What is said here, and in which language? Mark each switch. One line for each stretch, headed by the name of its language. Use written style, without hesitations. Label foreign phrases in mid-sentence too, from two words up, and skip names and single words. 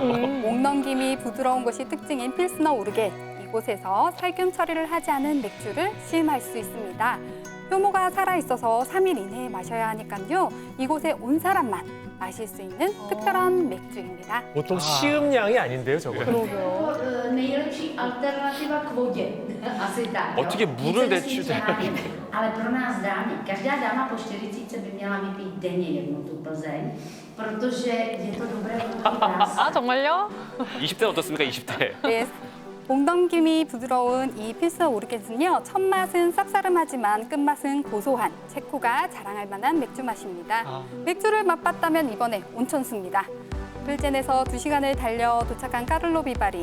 Korean: 목 넘김이 부드러운 것이 특징인 필스너 우르게. 이곳에서 살균 처리를 하지 않은 맥주를 시음할 수 있습니다. 효모가 살아있어서 3일 이내에 마셔야 하니까요. 이곳에 온 사람만 마실 수 있는 특별한 맥주입니다. 보통 시음량이 아닌데요, 저거.
Czech: Nejlepší alternativa k vodě. Asi tak. jo.
Korean: 어떻게 물을
Czech: Více myslím,
Korean: 대추-
Czech: že rádi. Ale pro nás dámy, každá dáma po 40 by měla vypít denně jednu tu Plzeň, protože je to dobré pro krásy.
Korean: 아 정말요? 20대 어떻습니까? 20대. 네, 목 넘김이 부드러운 이 필스너 우르게는요. 첫맛은 쌉싸름하지만 끝맛은 고소한 체코가 자랑할 만한 맥주 맛입니다. 맥주를 맛봤다면 이번에 온천수입니다. 불젠에서 2시간을 달려 도착한 까를로 비바리.